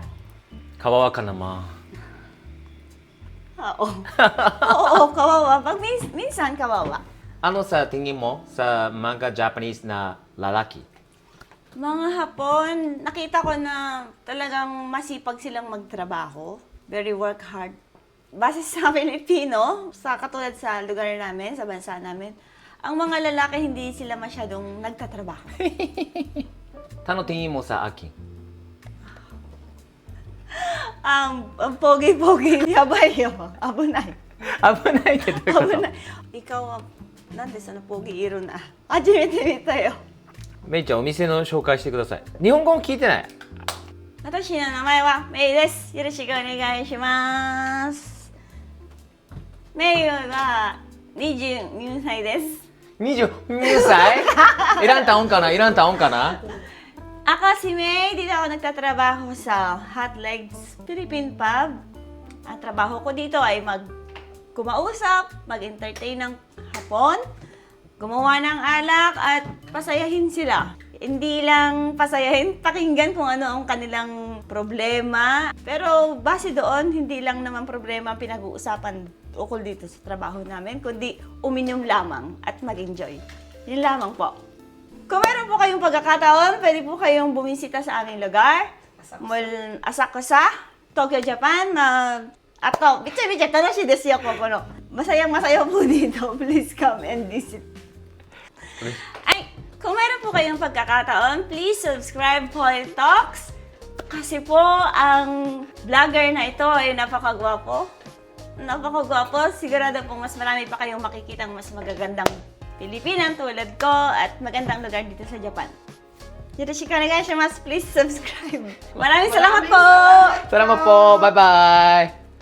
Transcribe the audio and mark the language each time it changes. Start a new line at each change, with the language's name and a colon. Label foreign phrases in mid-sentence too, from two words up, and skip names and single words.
Filipino: Kawawa ka naman. Oo. Oo, kawawa. Pag minsan kawawa. Ano sa tingin mo sa mga Japanese na lalaki? Mga Hapon, nakita ko na talagang masipag silang magtrabaho.
English: Very work hard.
Filipino: Base sa Pilipino, sa katulad sa lugar namin, sa bansa namin, ang mga lalaki hindi sila masyadong nagtatrabaho. Ano tingin mo sa akin? Ang pogi-pogi, yabay yo. Abunay.
Japanese: 危ないってどういうこと Abunay. Ikaw,なんでそのポギいるな。初めて見たよ。メイちゃんお店の紹介してください。日本語も聞いてない。私の名前はメイです。よろしくお願いします。メイは22歳です。
Filipino: 22歳 Ilang taon ka na? Ilang taon ka na? Ako si May, dito ako nagtatrabaho sa Hot Legs Philippine Pub. Ang trabaho ko dito ay kumausap, mag-entertain ng Hapon, gumawa ng alak at pasayahin sila. Hindi lang pasayahin, pakinggan kung ano ang kanilang problema. Pero base doon, hindi lang naman problema ang pinag-uusapan ukol dito sa trabaho namin, kundi uminom lamang at mag-enjoy. Yun lamang po. Kung meron po kayong pagkakataon, pwede po kayong bumisita sa aming lugar. Asakusa, Tokyo, Japan.
Japanese: あと、ビチャビチャ、楽しいですよ、ここの.
Filipino: Masayang-masaya po dito.
English: Please come and visit.
Filipino: Ay, kung meron po kayong pagkakataon,
English: please subscribe
Filipino: Paul Talks. Kasi po, ang vlogger na ito ay napakagwapo. Napakagwapo. Sigurado po mas marami pa kayong makikitang mas magagandang Pilipinan tulad ko at magandang lugar dito sa Japan.
Japanese: よろしくお願いします.
English: Please subscribe.
Filipino: Maraming salamat po! Salamat po! Bye-bye!